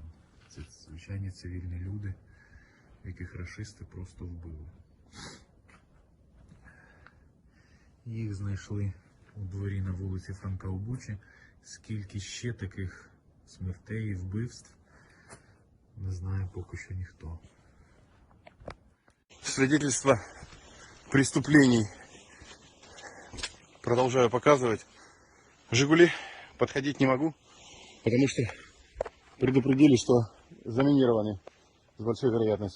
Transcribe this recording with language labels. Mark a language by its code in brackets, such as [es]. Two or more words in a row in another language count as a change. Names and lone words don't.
[uk] Це звичайні цивільні люди, яких рашисти просто вбили. Їх знайшли у дворі на вулиці Франка у Бучі. Скільки ще таких смертей і вбивств, не знає поки що ніхто. [ru] Свидетельство преступлений продолжаю показывать. «Жигули» подходить не могу, потому что предупредили, что заминированы с большой вероятностью.